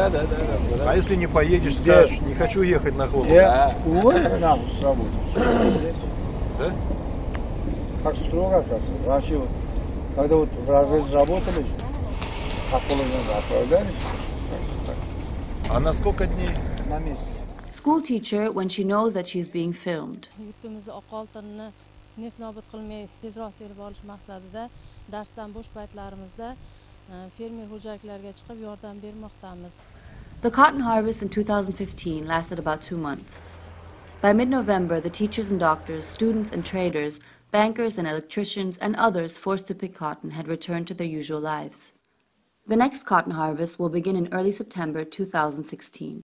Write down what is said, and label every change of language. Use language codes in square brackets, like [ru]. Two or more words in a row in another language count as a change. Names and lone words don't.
[ru] А если не поедешь, скажешь, не хочу ехать на хлопок? Я уволен нам с работы. Да? Как строго, оказывается. Вообще, вот, когда вот в разрезе работали, как положено, отправлялись. Так. А на сколько дней? На месяц. [en] School teacher when she knows that she is being filmed. [uz] Nesnobod qilmay tezroq terib olish maqsadida darsdan bo'sh paytlarimizda fermer xo'jaliklarga chiqib yordam bermoqdamiz. [en] The cotton harvest in 2015 lasted about 2 months. By mid-November, the teachers and doctors, students and traders, bankers and electricians and others forced to pick cotton had returned to their usual lives. The next cotton harvest will begin in early September 2016.